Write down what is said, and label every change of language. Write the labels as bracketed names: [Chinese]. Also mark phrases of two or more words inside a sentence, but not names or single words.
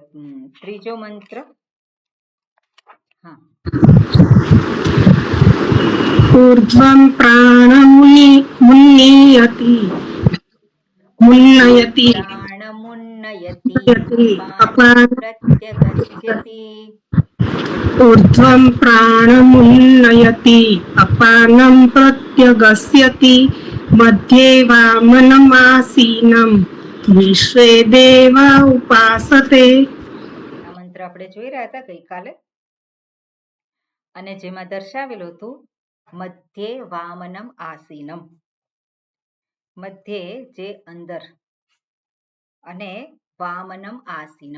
[Gujarati] ત્રીજો મંત્ર. હા. [Sanskrit] ઊર્ધ્વં પ્રાણમુન્નીયતિ મુન્નયતિ પ્રાણમુન્નયતિ અપાન અપાન પ્રત્યગસ્યતિ. ऊर्ध्वं प्राणमुन्नयति अपानं प्रत्यगस्यति मध्ये वामनमासीनं विश्वे देवा उपासते. [Gujarati] આ મંત્ર આપણે જોઈ રહ્યા હતા ગઈકાલે અને જેમાં દર્શાવેલું હતું [Sanskrit] મધ્યે વામનમ આસીનમ. [Gujarati] મધ્યે જે અંદર અને [Sanskrit] વામનમ આસીનમ.